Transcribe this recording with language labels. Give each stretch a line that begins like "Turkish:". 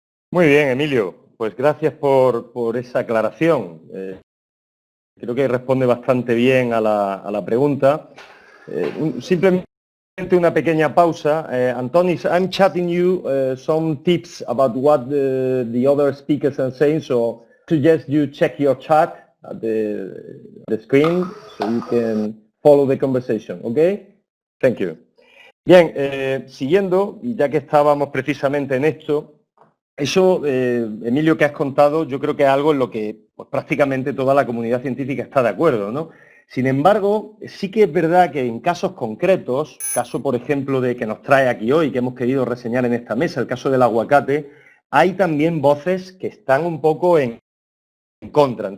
Spanish: Muy bien, Emilio. Pues gracias por esa aclaración. Creo que responde bastante bien a la pregunta. Simplemente una pequeña pausa.
English: Antonis, I'm chatting you some tips about what the other speakers are saying, so suggest you check your chat at the screen so you can follow the conversation, okay? Thank you.
Spanish: Bien, siguiendo, y ya que estábamos precisamente en esto, eso, Emilio, que has contado, yo creo que es algo en lo que pues, prácticamente toda la comunidad científica está de acuerdo, ¿no? Sin embargo, sí que es verdad que en casos concretos, caso por ejemplo de que nos trae aquí hoy, que hemos querido reseñar en esta mesa, el caso del aguacate, hay también voces que están un poco en contra.